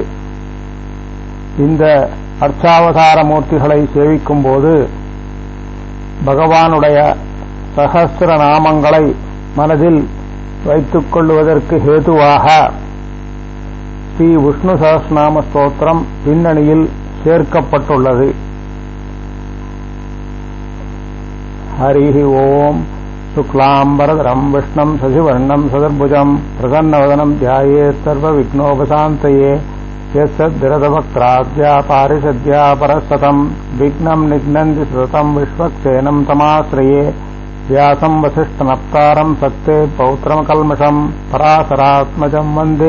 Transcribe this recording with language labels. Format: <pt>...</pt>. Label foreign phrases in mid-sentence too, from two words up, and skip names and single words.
<ta>இந்த அர்ச்சாவதார மூர்த்திகளை சேவிக்கும் போது பகவானுடைய சகஸ்ர நாமங்களை மனதில் வைத்துக் கொள்வதற்கு ஹேதுவாக ஸ்ரீ விஷ்ணு சஹஸ்ரநாம ஸ்தோத்திரம் பின்னணியில் சேர்க்கப்பட்டுள்ளது.</ta> <sa>हरिः ॐ शुक्लांबरधरं विष्णुं शशिवर्णं सदर्भुजं प्रसन्नवदनं ध्यायेत् सर्वविघ्नोपशान्तये यस्सद्विरतवक्त्राद्या पारिषद्या परस्सतं विघ्नं निघ्नन्ति सततं विश्वक्सेनं तमाश्रये व्यासं वसिष्ठनप्तारं सत्ते पौत्रमकल्मषं पराशरात्मजं वन्दे</sa>